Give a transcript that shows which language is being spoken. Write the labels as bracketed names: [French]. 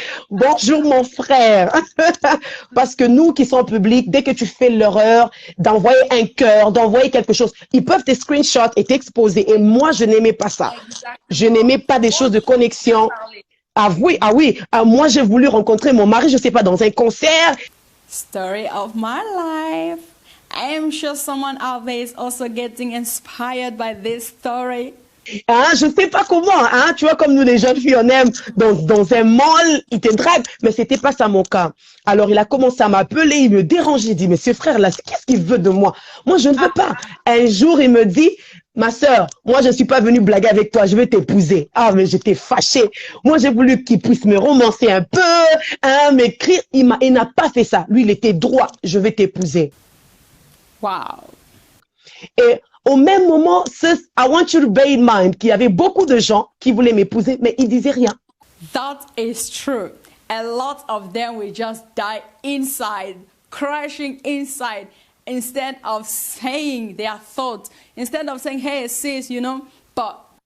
[French] Bonjour mon frère. Parce que nous qui sommes publics, dès que tu fais l'erreur d'envoyer un cœur, d'envoyer quelque chose, ils peuvent te screenshot et t'exposer. Et moi, je n'aimais pas ça. Je n'aimais pas des choses de connexion. Ah oui, moi, j'ai voulu rencontrer mon mari, je sais pas, dans un concert. [English] Story of my life. I am sure someone out there is also getting inspired by this story. [French] Hein, je sais pas comment, hein, tu vois, comme nous les jeunes filles, on aime dans un mall, il te drague, mais c'était pas ça mon cas. Alors il a commencé à m'appeler, il me dérangeait, il dit, mais ce frère-là, qu'est-ce qu'il veut de moi? Moi, je ne veux pas. Un jour, il me dit, ma sœur, moi, je ne suis pas venue blaguer avec toi, je vais t'épouser. Ah, mais j'étais fâchée. Moi, j'ai voulu qu'il puisse me romancer un peu, hein, m'écrire. Il n'a pas fait ça. Lui, il était droit, je vais t'épouser. [English] Wow. [French] Et au même moment, [English] I want you to bear in mind [French] qu'il y avait beaucoup de gens qui voulaient m'épouser, mais ils disaient rien. [English] That is true. A lot of them will just die inside, crashing inside, instead of saying their thoughts, instead of saying, hey, sis, you know, but...